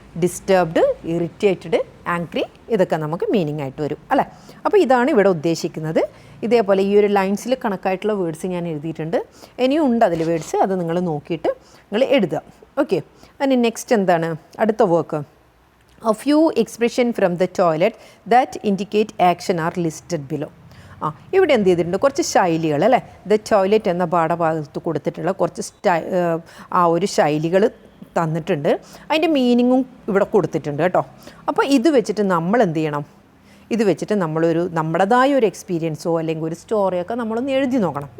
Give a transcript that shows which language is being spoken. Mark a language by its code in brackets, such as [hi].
[ml] Disturbed, irritated, angry, ഇതൊക്കെ നമുക്ക് meaning ആയിട്ട് വരും അല്ലേ. അപ്പോൾ ഇതാണ് ഇവിടെ ഉദ്ദേശിക്കുന്നത്. ഇതേപോലെ ഈ ഒരു ലൈൻസിൽ കണക്കായിട്ടുള്ള വേർഡ്സ് ഞാൻ എഴുതിയിട്ടുണ്ട്. ഇനിയും ഉണ്ട് അതിൽ വേർഡ്സ്, അത് നിങ്ങൾ നോക്കിയിട്ട് നിങ്ങൾ എഴുതുക. ഓക്കെ, അതിന് നെക്സ്റ്റ് എന്താണ് അടുത്ത work? [en] A few expression from the toilet that indicate action are listed below. [ml] ഇവിടെ എന്ത് ചെയ്തിട്ടുണ്ട്? കുറച്ച് ശൈലികൾ അല്ലേ, ദ ടോയ്ലറ്റ് എന്ന പാഠഭാഗത്ത് കൊടുത്തിട്ടുള്ള കുറച്ച് ആ ഒരു ശൈലികൾ തന്നിട്ടുണ്ട്. അതിൻ്റെ മീനിങ്ങും ഇവിടെ കൊടുത്തിട്ടുണ്ട് കേട്ടോ. അപ്പോൾ ഇത് വെച്ചിട്ട് നമ്മൾ എന്ത് ചെയ്യണം? ഇത് വെച്ചിട്ട് നമ്മളൊരു നമ്മുടേതായ ഒരു എക്സ്പീരിയൻസോ അല്ലെങ്കിൽ ഒരു സ്റ്റോറിയൊക്കെ നമ്മളൊന്ന് എഴുതി നോക്കണം.